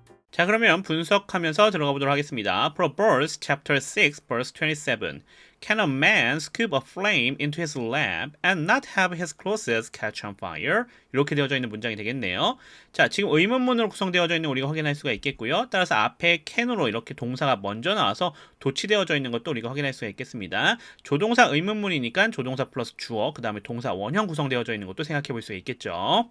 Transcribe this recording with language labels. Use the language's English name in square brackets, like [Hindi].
[Korean] 자, 그러면 분석하면서 들어가 보도록 하겠습니다. [English] Proverbs chapter 6 verse 27. Can a man scoop a flame into his lap and not have his clothes catch on fire? [Korean] 이렇게 되어져 있는 문장이 되겠네요. 자, 지금 의문문으로 구성되어져 있는 우리가 확인할 수가 있겠고요. 따라서 앞에 can으로 이렇게 동사가 먼저 나와서 도치되어져 있는 것도 우리가 확인할 수가 있겠습니다. 조동사 의문문이니까 조동사 플러스 주어, 그 다음에 동사 원형 구성되어져 있는 것도 생각해 볼 수 있겠죠.